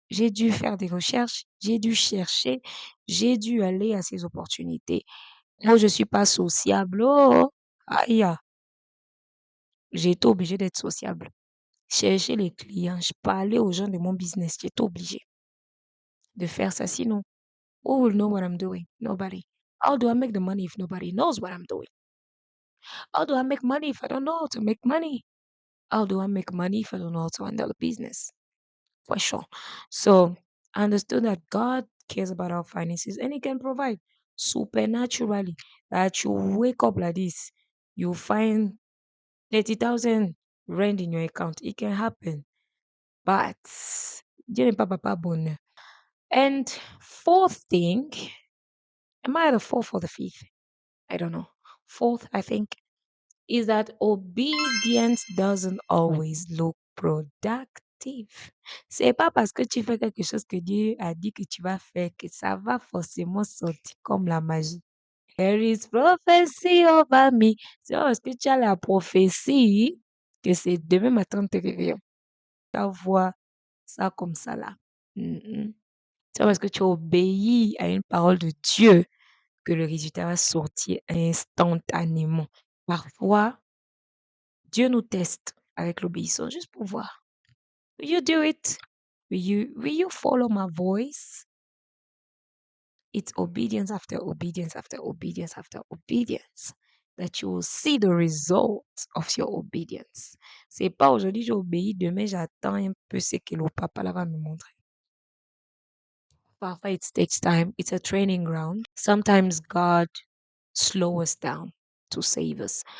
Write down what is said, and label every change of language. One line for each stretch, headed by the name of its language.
French: J'ai dû faire des recherches. J'ai dû chercher. J'ai dû aller à ces opportunités. Moi, je suis pas sociable. Oh, aïe, ah, j'ai été obligée d'être sociable. Chercher les clients, je parlais aux gens de mon business. J'ai été obligée de faire ça.
English: Sinon, who will know what I'm doing? Nobody. How do I make the money if nobody knows what I'm doing? How do I make money if I don't know how to make money? How do I make money if I don't know how to handle a business? For sure. So I understood that God cares about our finances and He can provide supernaturally. That you wake up like this, you find 30,000 rand in your account. It can happen.
French: But Dieu n'est pas papa bonheur.
English: And fourth thing, am I the fourth or the fifth? I don't know. Fourth, I think, is that obedience doesn't always look productive.
French: C'est pas parce que tu fais quelque chose que Dieu a dit que tu vas faire que ça va forcément sortir comme la magie.
English: There is prophecy over me.
French: C'est pas parce que tu as la prophétie que c'est demain matin te réveilles. Ta voix ça comme ça là. Mhm. C'est parce que tu obéis à une parole de Dieu que le résultat va sortir instantanément. Parfois, Dieu nous teste avec l'obéissance juste pour voir.
English: Will you do it? Will you follow my voice? It's obedience after obedience after obedience after obedience that you will see the results of your obedience.
French: C'est pas aujourd'hui j'obéis, demain j'attends un peu ce que le papa là va me montrer.
English: Parfois it takes time. It's a training ground. Sometimes God slow us down to save us.